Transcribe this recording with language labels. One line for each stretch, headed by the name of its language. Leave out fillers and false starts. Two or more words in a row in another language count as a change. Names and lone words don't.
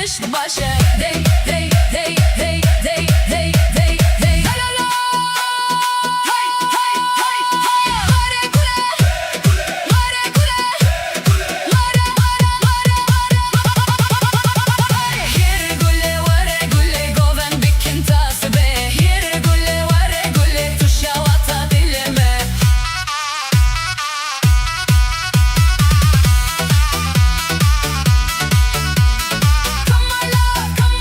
Turkish: başı. Dey dey dey dey dey dey dey dey. La la la. Hay hay hay hay.
Kurdish: Mare kule. Mare kule. Mare mare mare mare. Here gule vare gule goven bikin tasbe. Here gule vare gule tuşa vata dilime.
English: Come my love,